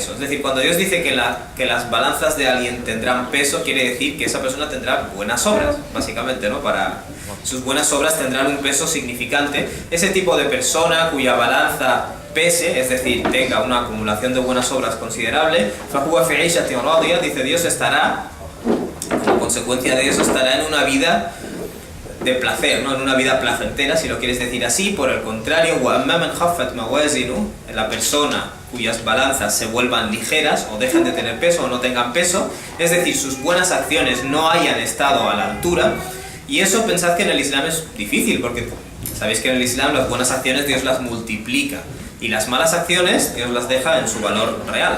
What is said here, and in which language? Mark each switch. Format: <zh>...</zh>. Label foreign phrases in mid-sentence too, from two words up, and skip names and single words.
<es>Es decir, cuando Dios dice que las balanzas de alguien tendrán peso, quiere decir que esa persona tendrá buenas obras, básicamente, ¿no? Sus buenas obras tendrán un peso significante. Ese tipo de persona cuya balanza pese, es decir, tenga una acumulación de buenas obras considerable,</es> <ar>فَهُوَ فِي عِيشَةٍ رَاضِيَةٍ,</ar> <es>dice Dios, estará, como consecuencia de eso, estará en una vida de placer, no en una vida placentera, si lo quieres decir así. Por el contrario,</es> <ar>وَأَمَّا مَنْ خَفَّتْ مَوَازِنُهُ,</ar> <es>la persona cuyas balanzas se vuelvan ligeras o dejen de tener peso o no tengan peso, es decir, sus buenas acciones no hayan estado a la altura. Y eso, pensad que en el Islam es difícil, porque sabéis que en el Islam las buenas acciones Dios las multiplica y las malas acciones Dios las deja en su valor real.</es>